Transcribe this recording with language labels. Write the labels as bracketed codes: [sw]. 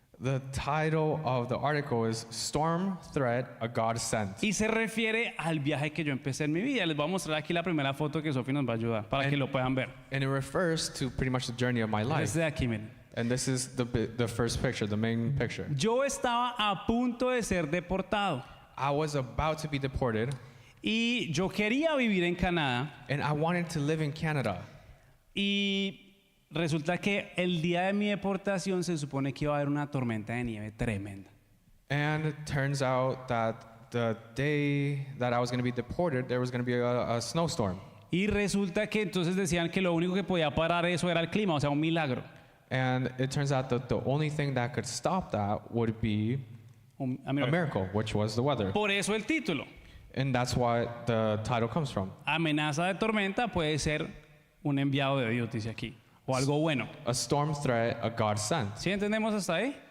[en] The title of the article is Storm Threat, a God Sent. [es] Y se refiere al viaje que yo empecé en mi vida. Les voy a mostrar aquí la primera foto que Sofi nos va a ayudar para que lo puedan ver. [en] And it refers to pretty much the journey of my life. [es] Desde aquí, miren. [en] And this is the first picture, the main picture. [es] Yo estaba a punto de ser deportado [en] I was about to be deported, [es] y yo quería vivir en Canadá [en] and I wanted to live in Canada. [es] y resulta que el día de mi deportación se supone que iba a haber una tormenta de nieve tremenda. [en] And it turns out that the day that I was going to be deported, there was going to be a snowstorm. [es] Y resulta que entonces decían que lo único que podía parar eso era el clima, o sea, un milagro. [en] And it turns out that the only thing that could stop that would be a miracle, which was the weather. [es] Por eso el título. [en] And that's what the title comes from. [es] Amenaza de tormenta puede ser un enviado de Dios, dice aquí, o algo bueno. [en] A storm threat, a God sent. [es] ¿Sí entendemos hasta ahí?